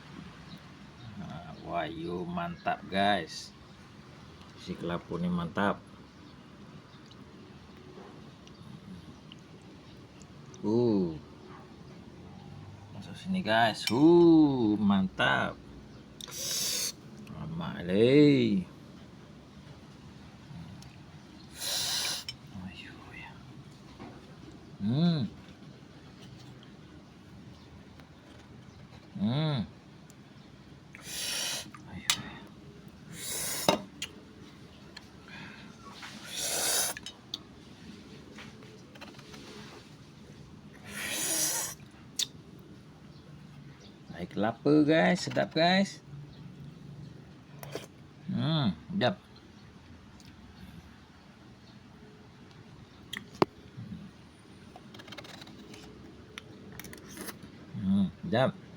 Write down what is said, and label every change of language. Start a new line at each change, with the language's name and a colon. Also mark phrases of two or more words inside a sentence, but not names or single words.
Malay: Wahyu mantap guys. Si kelapu ni mantap. Masuk sini guys. Mantap. Amak leh. Ayo ya. Ayo. Naik kelapa guys, sedap guys. Sedap. Sedap.